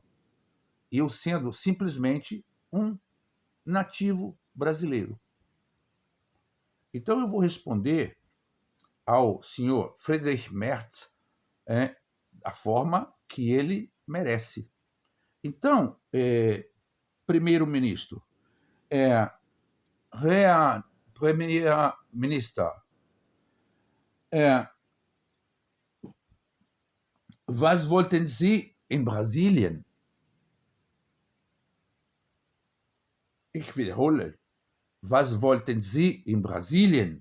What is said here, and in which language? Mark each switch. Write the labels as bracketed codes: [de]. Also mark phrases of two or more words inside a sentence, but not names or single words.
[pt] Eu sendo simplesmente um nativo brasileiro. Então eu vou responder ao senhor Friedrich Merz da forma que ele merece. Então, primeiro-ministro, [de] Herr Premierminister, was wollten Sie in Brasilien? Ich wiederhole, was wollten Sie in Brasilien?